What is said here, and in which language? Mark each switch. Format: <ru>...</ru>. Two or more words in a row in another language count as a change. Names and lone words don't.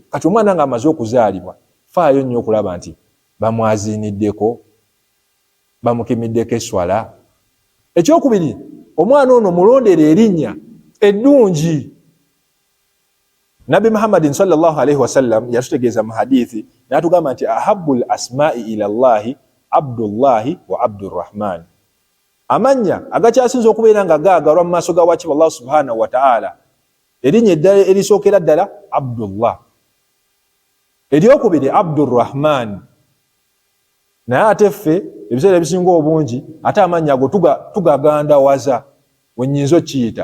<lg>Kati omwana nga amaze okuzaalibwa, faayo nnyo okulaba nti bamwaziiniddeko, bamukimiddeko eswala. Ekyokubiri, omwana ono mulondera erinnya eddungi. Nabbi Muhammadin</lg> <ar>صلى الله عليه وسلم</ar> <lg>yatutegeeza mu hadithi n'atugamba nti</lg> <ar>أحب الأسماء إلى الله عبد الله وعبد الرحمن.</ar> <lg>Amannya agakyasinza okubeera nga gaagalwa mu maaso ga wakiba Allah</lg> <ar>سبحانه وتعالى,</ar> <lg>erinnya eddala erisookera ddala Abdullah, eryokubiri Abdurrahman. Naye ate ffe ebiseera ebisinga obungi ate amannya ago tugagandawaza wennyinza okiyita.</lg>